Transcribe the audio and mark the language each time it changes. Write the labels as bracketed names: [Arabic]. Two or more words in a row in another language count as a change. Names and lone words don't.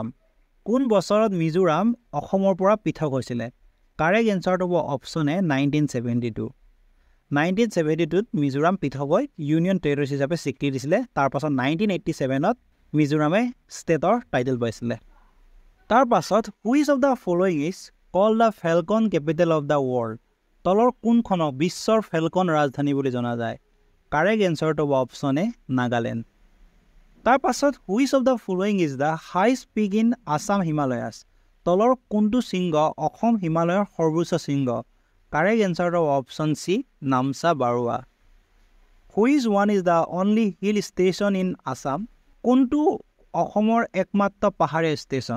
[Assamese] কোন বছৰত মিজোৰাম অসমৰ পৰা পৃথক হৈছিলে? [English] correct answerটো [Assamese] হ'ব অপশ্যন এ, 1972। 1972ত মিজোৰাম পৃথক হৈ [English] union territories [Assamese] হিচাপে স্বীকৃতি দিছিলে। তাৰপাছত 1987ত মিজোৰামে [English] stateৰ title [Assamese] পাইছিলে। [English] তাৰপাছত which of the following is call the falcon capital of the world? [Assamese] তলৰ কোনখনক বিশ্বৰ ফেলকন ৰাজধানী বুলি জনা যায়? [English] correct answerটো [Assamese] হ'ব অপশ্যন এ, নাগালেণ্ড। [English] তাৰপাছত which of the following is the highest peak in Assam Himalayas? [Assamese] তলৰ কোনটো শৃংগ অসম হিমালয়ৰ সৰ্বোচ্চ শৃংগ? [English] correct answerটো [Assamese] হ'ব অপশ্যন চি, নামচা বাৰুৱা। [English] which one is the only hill station in Assam? [Assamese] কোনটো অসমৰ একমাত্ৰ পাহাৰীয়া ষ্টেচন?